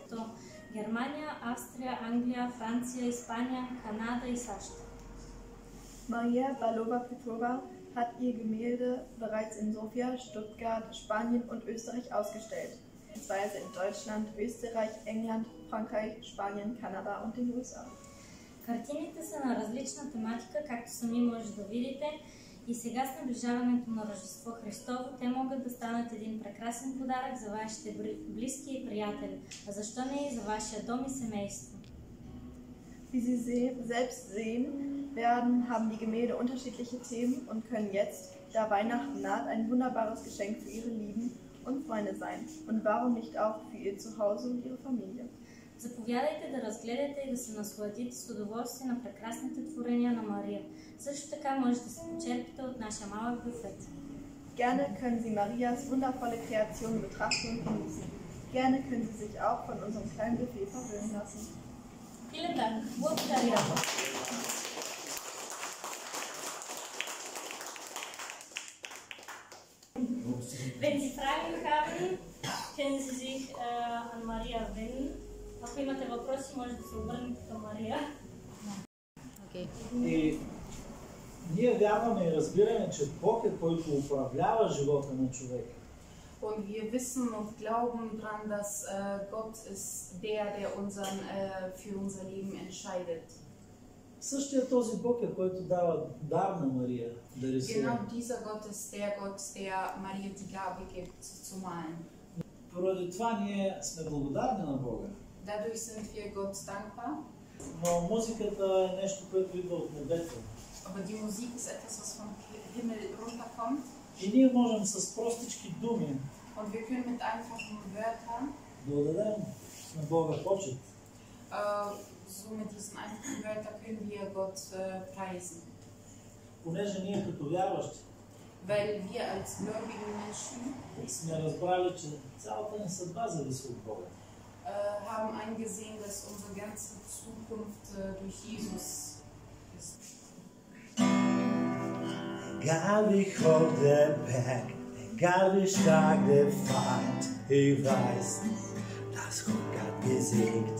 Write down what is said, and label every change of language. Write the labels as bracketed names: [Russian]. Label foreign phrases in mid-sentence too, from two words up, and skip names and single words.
[Bulgarian] То Германия, Австрия, Англия, Франция, Испания, Канада и САЩ. [German] Maria Balova Petrova hat ihr Gemälde bereits in Sofia, Stuttgart, Spanien und Österreich ausgestellt. Beispielsweise in Deutschland, Österreich, England, Frankreich, Spanien, Kanada und den USA. [Bulgarian] Картините са на различна тематика, както сами може да видите, и сега с наближаването на Рождество Христово те могат да станат един прекрасен подарък за вашите близки и приятели, а защо не и за вашия дом и семейство. [German] Wie Sie selbst sehen haben die Gemälde unterschiedliche Themen und können jetzt, da Weihnachten naht, ein wunderbares Geschenk für Ihre Lieben und Freunde sein. Und warum nicht auch für Ihr Zuhause und Ihre Familie? [Bulgarian] Заповядайте да разгледате и да се насладите с удоволствие на прекрасните творения на Мария. Също така можете да се почерпите от нашия малък буфет. [German] Gerne können Sie Marias wundervolle Kreation betrachten und genießen. Gerne können Sie sich auch von unserem kleinen Buffet verwöhnen lassen. Vielen Dank. Благодаря. Wenn Sie Fragen haben, können Sie sich an Maria wenden. [Bulgarian] Ако имате въпроси, може да се обърнете към Мария. Okay. И ние вярваме и разбираме, че Бог е, който управлява живота на човека. [German] Und wir wissen und glauben daran, dass Gott ist der für unser Leben entscheidet. [Bulgarian] Същия този Бог е, който дава дар на Мария да рисува. [German] Genau dieser Gott ist der Maria die Gabe gibt zu malen. [Bulgarian] Поради това ние сме благодарни на Бога. [German] Dadurch sind wir Gott dankbar. [Bulgarian] Но музиката е нещо, което идва от небето. [German] Aber die Musik ist etwas, was vom Himmel runterkommt. [Bulgarian] И ние можем с простички думи [German] Und wir können mit einfachen Wörtern [Bulgarian] да отдадем на Бога почет. [German] So mit diesen einfachen Wörtern können wir Gott preisen. [Bulgarian] Понеже ние като вярващи [German] Weil wir als gläubige Menschen [Bulgarian] сме разбрали, че цялата ни съдба зависи от Бога. [German] haben eingesehen, dass unsere ganze Zukunft durch Jesus ist. Egal wie hoch der Berg, egal wie stark der Feind, ich weiß, dass Gott hat gesiegt.